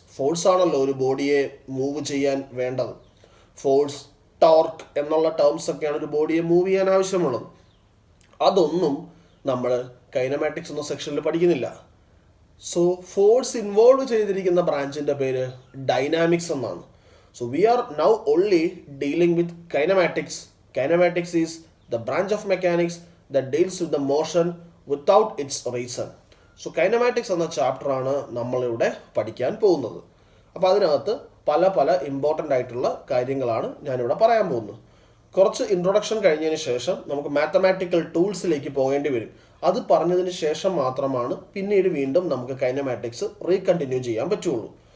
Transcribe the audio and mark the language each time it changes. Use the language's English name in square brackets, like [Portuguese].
[Malayalam] Force ആണല്ലോ ഒരു ബോഡിയെ move ചെയ്യാൻ വേണ്ടത്. ഫോഴ്സ്, ടോർക്ക് എന്നുള്ള ടേംസ് ഒക്കെയാണ് ഒരു ബോഡിയെ മൂവ് ചെയ്യാൻ ആവശ്യമുള്ളത്. അതൊന്നും നമ്മൾ കൈനമാറ്റിക്സ് എന്ന സെക്ഷനിൽ പഠിക്കുന്നില്ല. സോ ഫോഴ്സ് ഇൻവോൾവ് ചെയ്തിരിക്കുന്ന ബ്രാഞ്ചിൻ്റെ പേര് ഡൈനാമിക്സ് എന്നാണ്. [English] So we are now only dealing with kinematics. Kinematics is the branch of mechanics that deals with the motion without its reason. [Malayalam] So kinematics എന്ന ചാപ്റ്ററാണ് നമ്മളിവിടെ പഠിക്കാൻ പോകുന്നത്. അപ്പോൾ അതിനകത്ത് പല പല ഇമ്പോർട്ടൻ്റ് ആയിട്ടുള്ള കാര്യങ്ങളാണ് ഞാനിവിടെ പറയാൻ പോകുന്നത്. കുറച്ച് ഇൻട്രൊഡക്ഷൻ കഴിഞ്ഞതിന് ശേഷം നമുക്ക് മാത്തമാറ്റിക്കൽ ടൂൾസിലേക്ക് പോകേണ്ടി വരും. അത് പറഞ്ഞതിന് ശേഷം മാത്രമാണ് പിന്നീട് വീണ്ടും നമുക്ക് കൈനമാറ്റിക്സ് റീകണ്ടിന്യൂ ചെയ്യാൻ പറ്റുള്ളൂ.